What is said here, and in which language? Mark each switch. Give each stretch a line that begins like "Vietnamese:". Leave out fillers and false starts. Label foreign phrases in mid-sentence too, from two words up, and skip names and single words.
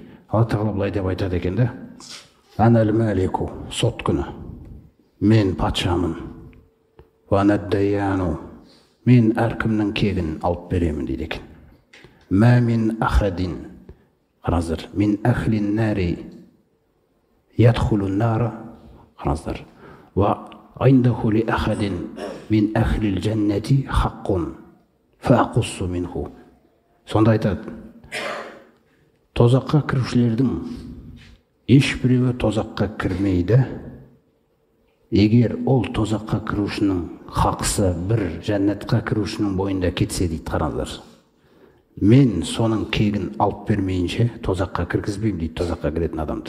Kazakh: Алла тағала былай деп айтады екен да:
Arabic: أنا الملك,
Kazakh: сот күні. Мен патшамын.
Arabic: وأنا الديان,
Kazakh: мен әркімнің кегін алып беремін дейді екен.
Arabic: ما من أحد, қараңыздар, من أهل النار يدخل النار, қараңыздар, وعنده لأحد من أهل الجنة حق فأقصه منه.
Kazakh: Сонда айтады, тозаққа кірушілердің ешбіреуі тозаққа кірмейді, егер ол тозаққа кірушінің хақысы бір жәннатқа кірушінің бойында кетсе дейді. Қараңыздар, мен соның кегін алып бермейінше тозаққа кіргізбеймін дейді тозаққа кіретін адамды.